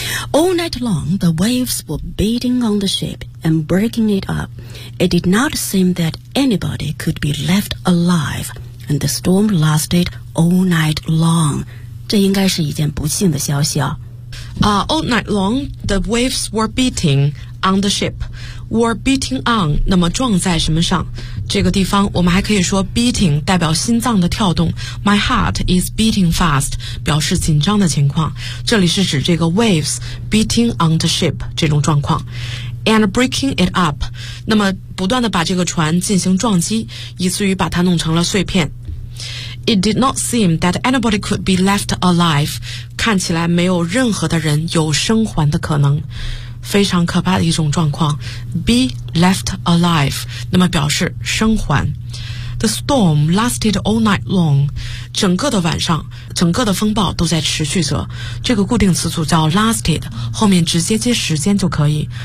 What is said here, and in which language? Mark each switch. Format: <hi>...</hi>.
<en>All night long the waves were beating on the ship and breaking it up. It did not seem that anybody could be left alive and the storm lasted all night long.</en> <zh>这应该是一件不幸的消息啊。</zh> <en>All night long, the waves were beating on the ship. Were beating on,</en> <zh>那么撞在什么上？这个地方我们还可以说 beating 代表心脏的跳动。</zh> <en>My heart is beating fast,</en> <zh>表示紧张的情况。这里是指这个</zh> <en>waves beating on the ship</en> <zh>这种状况。</zh> <en>And breaking it up,</en> <zh>那么不断的把这个船进行撞击，以至于把它弄成了碎片。</zh> <en>It did not seem that anybody could be left alive.</en> <zh>看起来没有任何的人有生还的可能。非常可怕的一种状况。</zh> <en>Be left alive.</en> <zh>那么表示生还。</zh> <en>The storm lasted all night long.</en> <zh>整个的晚上，整个的风暴都在持续着。这个固定词组叫 lasted， 后面直接接时间就可以。</zh>